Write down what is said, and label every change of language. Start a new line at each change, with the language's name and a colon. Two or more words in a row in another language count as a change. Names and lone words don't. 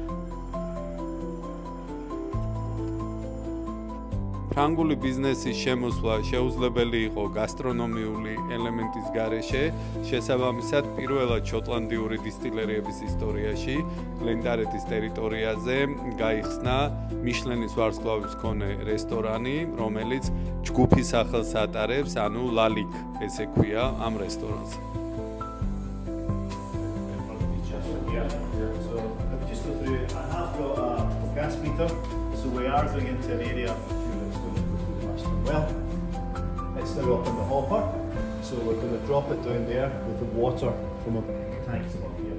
Georgian: ფრანგული ბიზნესის შემოსვლა შეუძლებელი იყო გასტრონომიული ელემენტის გარეშე, შესაბამისად პირველად შოტლანდიური დისტილერიების ისტორიაში გლენტარეტის ტერიტორიაზე გაიხსნა მიშლენის ვარსკვლავის მქონე რესტორანი, რომელიც ჯგუფის სახელს ატარებს, ანუ ლალიკ ესე ქვია ამ რესტორანს.
English: So we are going into an area well, it's now up in the hopper, so we're going to drop it down there with the water from a tanks above here.